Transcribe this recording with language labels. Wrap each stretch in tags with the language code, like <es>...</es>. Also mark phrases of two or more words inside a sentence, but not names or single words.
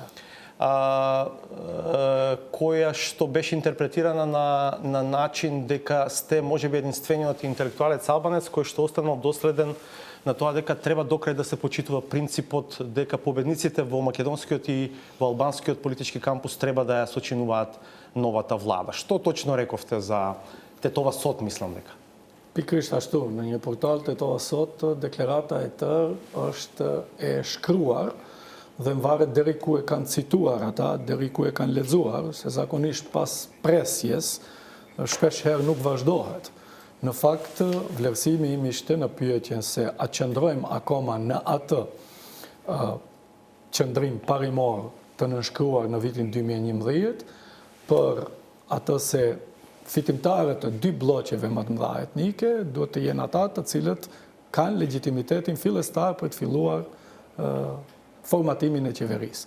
<mk>која што беше интерпретирана на начин дека сте можеби единствениот интелектуалец албанец кој што останал доследен на тоа дека треба до крај да се почитува принципот дека победниците во македонскиот и во албанскиот политички кампус треба да ја сочинуваат новата влада. Што точно рековте за тетова сот, мислам дека?</mk> <sq>Pikërisht ashtu, në një portal të toa sot, deklarata e tërë është e shkruar dhe mvaret deri ku e kanë cituar ata, deri ku e kanë lexuar, se zakonisht pas presjes shpesh herë nuk vazhdohet. Në fakt, vlerësimi im ishte në pyetjen se a qëndrojmë akoma në atë qëndrim parimor të nënshkruar në vitin 2011 për atë se fitimtarët të dy bloqeve më të mëdha etnike duhet të jenë ata të cilët kanë legitimitetin fillestar për të filluar formatimin e qeverisë.</sq>